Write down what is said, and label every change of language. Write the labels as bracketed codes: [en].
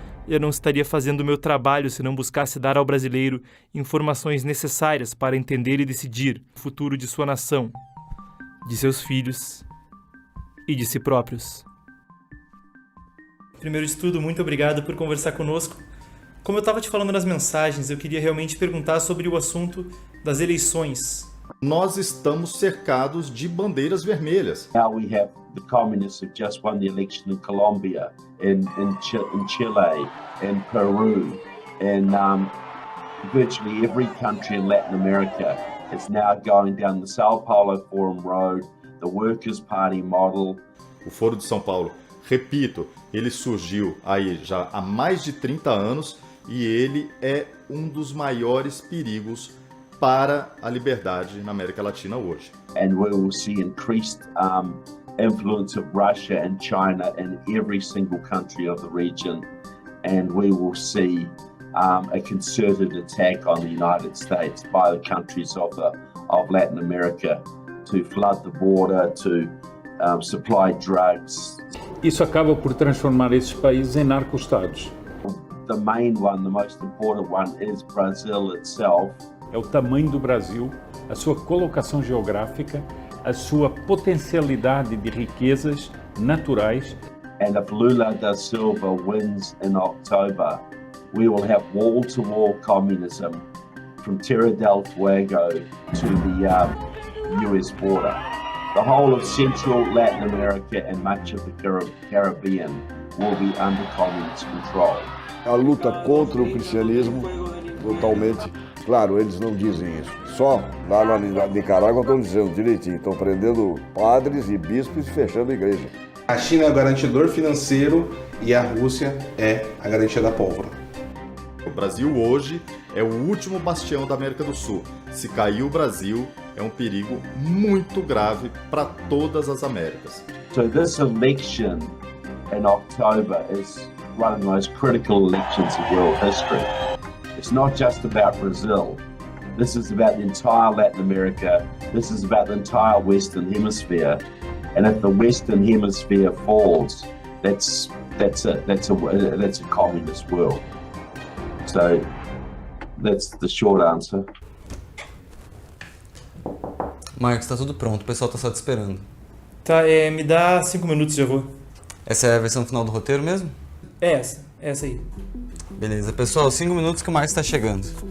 [pt] Eu não estaria fazendo o meu trabalho se não buscasse dar ao brasileiro informações necessárias para entender e decidir o futuro de sua nação, de seus filhos e de si próprios. Primeiro de tudo, muito obrigado por conversar conosco. Como eu estava te falando nas mensagens, eu queria realmente perguntar sobre o assunto das eleições. Nós estamos cercados de bandeiras vermelhas. [en] Now we have the communists have just won the election in Colombia, in Chile, in Peru, and virtually every country in Latin America is now going down the Sao Paulo Forum Road, the Workers' Party model. [pt] O Foro de São Paulo, repito, ele surgiu aí já há mais de 30 anos e ele é um dos maiores perigos para a liberdade na América Latina hoje. [en] And we will see increased influence of Russia and China in every single country of the region, and we will see a concerted attack on the United States by the countries of Latin America to flood the border, to supply drugs. [pt] Isso acaba por transformar esses países em narco-estados. [en] The main one, the most important one, is Brazil itself. [pt] É o tamanho do Brasil, a sua colocação geográfica, a sua potencialidade de riquezas naturais. [en] And if Lula da Silva wins in October, we will have wall-to-wall communism from Terra del Fuego to the US border. The whole of Central Latin America and much of the Caribbean will be under communist control. [pt] A luta contra o cristianismo, totalmente, claro, eles não dizem isso. Só lá na Nicarágua estão dizendo direitinho, estão prendendo padres e bispos e fechando a igreja. A China é o garantidor financeiro e a Rússia é a garantia da pólvora. O Brasil hoje é o último bastião da América do Sul. Se cair o Brasil, é um perigo muito grave para todas as Américas. [en] So this election in October is one of the most critical elections in world history. It's not just about Brazil. This is about the entire Latin America. This is about the entire Western Hemisphere. And if the Western Hemisphere falls, that's a communist world. So that's the short answer. [pt] Marcos, tá tudo pronto, o pessoal tá só te esperando. Tá, me dá 5 minutos e já vou. Essa é a versão final do roteiro mesmo? É essa aí. Beleza, pessoal, 5 minutos que o Marcos tá chegando.